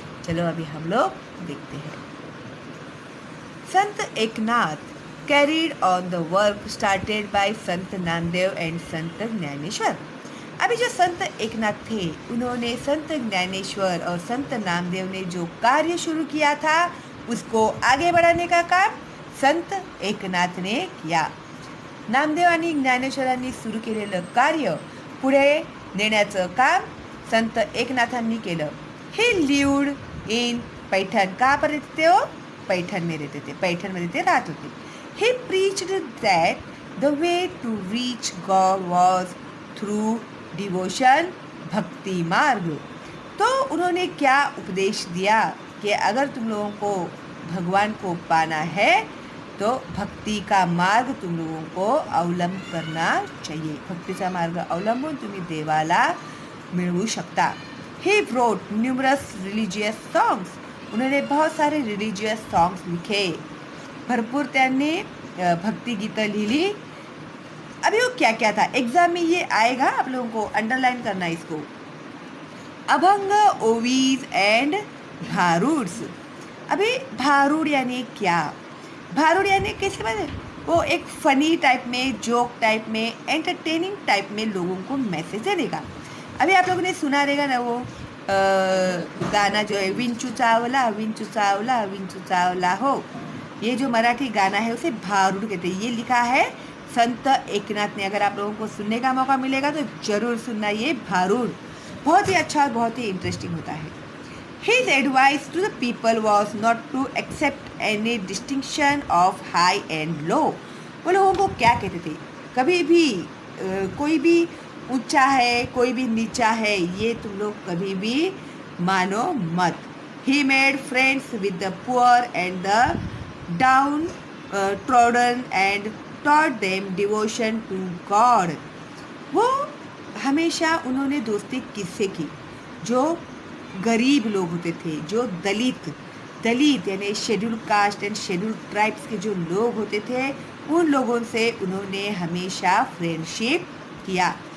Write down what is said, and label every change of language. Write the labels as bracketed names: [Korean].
[Hindi] चलो अभी हम लोग देखते हैं। [English] Sant Eknath carried on the work started by Sant Namdev and Sant Dnyaneshwar. [Hindi] अभी जो संत एकनाथ थे, उन्होंने संत ज्ञानेश्वर और संत नामदेव ने जो कार्य शुरू किया था, उसको आगे बढ़ाने का काम संत एकनाथ ने किया। [Marathi] नामदेव आणि ज्ञानेश्वरांनी सुरू केलेलं कार्य पुढे नेण्याचं काम संत एकनाथांनी केलं। [English] He lived in Paithan. [Hindi] कहाँ पर रहते थे वो? पैठण में रहते थे, [Marathi] पैठण मध्ये ते राहत होते। [English] He preached that the way to reach God was through devotion, भक्ति मार्ग। [Hindi] तो उन्होंने क्या उपदेश दिया कि अगर तुम लोगों को भगवान को पाना है तो भक्ती का मार्ग तुम लोगों को अवलंब करना चाहिए। [Marathi] भक्तीचा मार्ग अवलंबून तुम्ही देवाला मिळवू शकता। [English] He wrote numerous religious songs। [Hindi] उन्होंने बहुत सारे रिलीजियस सॉन्ग्स लिखे, [Marathi] भरपूर त्यांनी भक्ति गीतं लिहिली। [Hindi] अभी वो क्या क्या था, एग्जाम में ये आएगा, आप लोगों को अंडरलाइन करना है इसको। [English] Abhang, ovis and bharuds. [Hindi] अभी भारूड यानी क्या? भारूड यानी कैसे बने? वो एक फनी टाइप में, जोक टाइप में, एंटरटेनिंग टाइप में लोगों को मैसेज देने का। अभी आप लोगों ने सुना रहेगा ना वो गाना जो है, [Marathi] विंचू चावला विंचू चावला विंचू चावला हो, [Hindi] ये जो मराठी गाना है उसे भारूड कहते हैं। ये लिखा है संत एकनाथ ने। अगर आप लोगों को सुनने का मौका मिलेगा तो जरूर सुनना ये भारूड, बहुत ही अच्छा और बहुत ही इंटरेस्टिंग होता है। [English] His advice to the people was not to accept any distinction of high and low। [Hindi] वो लोगों को क्या कहते थे? कभी भी कोई भी ऊंचा है, कोई भी नीचा है, ये तुम लोग कभी भी मानो मत। [English] He made friends with the poor and the down trodden and taught them devotion to God। [Hindi] वो हमेशा उन्होंने दोस्ती किससे की? जो गरीब लोग होते थे, जो दलित यानी schedule caste and schedule tribes के जो लोग होते थे, उन लोगों से उन्होंने हमेशा फ्रेंडशिप किया।